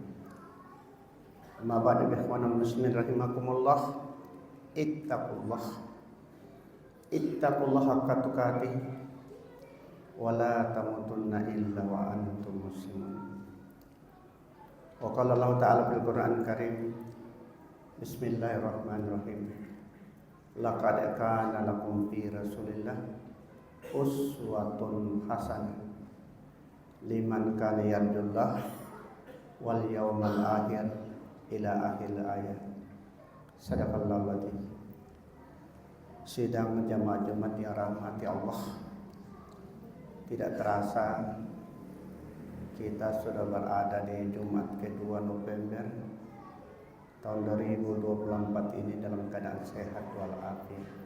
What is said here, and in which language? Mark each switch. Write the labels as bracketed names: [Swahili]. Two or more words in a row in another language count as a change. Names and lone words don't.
[Arabic] أما بعد إخوان المسلمين رحمكم الله. اتقوا الله حق تقاته ولا تموتن إلا وأنتم مسلمون. وقال الله تعالى في القرآن الكريم بسم الله الرحمن الرحيم لقد كان لكم في رسول الله أسوة حسنة لمن كان يرجو الله واليوم الآخر إلى آخر الآية. صدق الله العظيم. [Indonesian] Sidang jamaah Jumat yang rahmati Allah, tidak terasa kita sudah berada di Jumat ke-2 November tahun 2024 ini dalam keadaan sehat walafiat.